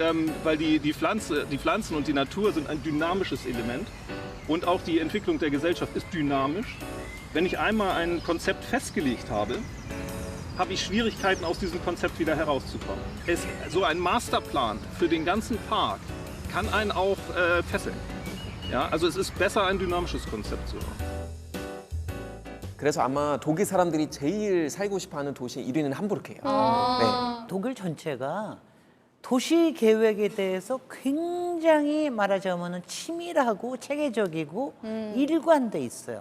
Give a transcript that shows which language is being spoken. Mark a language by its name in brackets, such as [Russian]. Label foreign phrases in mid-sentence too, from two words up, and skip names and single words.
[German] Weil die Pflanzen und die Natur sind ein dynamisches Element und auch die Entwicklung der Gesellschaft ist dynamisch. Wenn ich einmal ein Konzept festgelegt habe ich Schwierigkeiten, aus diesem Konzept wieder herauszukommen. So ein Masterplan für den ganzen Park kann einen auch fesseln. Ja, also es ist besser, ein dynamisches Konzept zu haben. [Korean] 그래서 아마 독일 사람들이 제일 살고 싶어하는 도시 1위는 함부르크예요. 네. 독일 전체가 도시 계획에 대해서 굉장히 말하자면 치밀하고 체계적이고 일관돼 있어요.